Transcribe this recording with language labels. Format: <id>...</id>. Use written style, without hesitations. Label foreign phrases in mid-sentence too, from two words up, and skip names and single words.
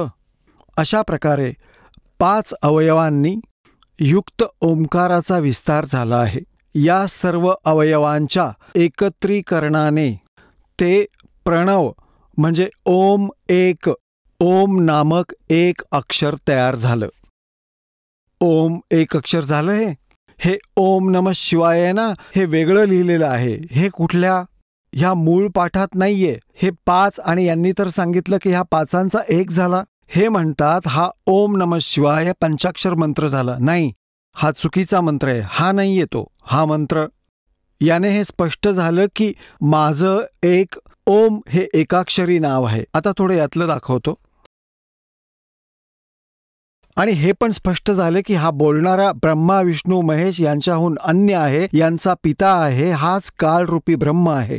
<mr>अशा प्रकारे 5 अवयवांनी युक्त ओंकाराचा विस्तार झाला आहे. या सर्व अवयवांच्या एकत्रीकरणाने ते प्रणव म्हणजे ओम एक, ओम नामक एक अक्षर तयार झालं. ओम एक अक्षर झालं. हे</mr> <sa>ओम नमः शिवाय</sa> <mr>आहे ना, हे वेगळं लिहिलेलं आहे. हे कुठल्या ह्या मूळ पाठात नाहीये. हे 5 आणि यांनी तर सांगितलं की ह्या 5चा एक झाला. हे म्हणतात हा</mr> <sa>ओम नमः शिवाय</sa> <mr>पंचाक्षर मंत्र झाला. नाही, हा चुकीचा मंत्र आहे. हा नाहीये तो, हा मंत्र. याने हे स्पष्ट झालं की माझं एक ओम हे एकाक्षरी नाव आहे. आता थोडं यातलं दाखवतो. आणि हे पण स्पष्ट झाले की हा बोलणारा ब्रह्मा विष्णू महेश यांच्याहून अन्य आहे, यांचा पिता आहे, हाच कालरूपी ब्रह्म आहे.</mr>